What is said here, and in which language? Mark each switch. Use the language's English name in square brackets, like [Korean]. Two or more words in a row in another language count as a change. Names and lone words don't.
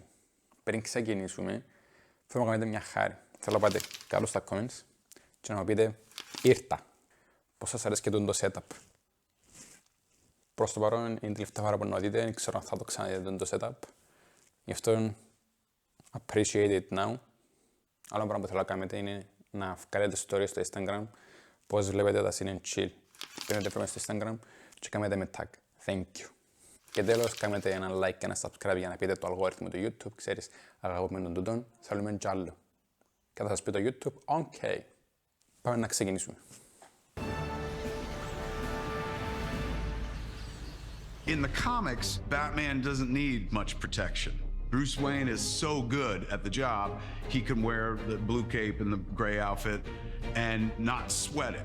[Greek] Πριν ξεκινήσουμε, θέλω να κάνετε μια χάρη. Θέλω να πάτε κάτω στα comments και να μου πείτε ήρθα. Πώς σας αρέσει και το setup. Προς το παρόν είναι η τελευταία φορά που να δείτε, δεν ξέρω αν θα το ξαναδείτε το setup. Γι' αυτό [English] appreciate it now. [Greek] Άλλο πράγμα που θέλω να κάνετε είναι να βγάλετε stories στο Instagram πώς βλέπετε τα CINE Chill. Παίρνετε πρώτα στο Instagram και κάνετε με tag. [English] Thank you. [Greek] Και τέλος, κάνετε ένα like και ένα subscribe για να πείτε το αλγόριθμο του YouTube. Ξέρεις, αγαπημένον τούτον, θέλουμε κι άλλο. Και θα σας πει το YouTube, ok. Πάμε να ξεκινήσουμε. [English] In the comics, Batman doesn't need much protection. Bruce Wayne is so good at the job, he can wear the blue cape and the gray outfit and not sweat it.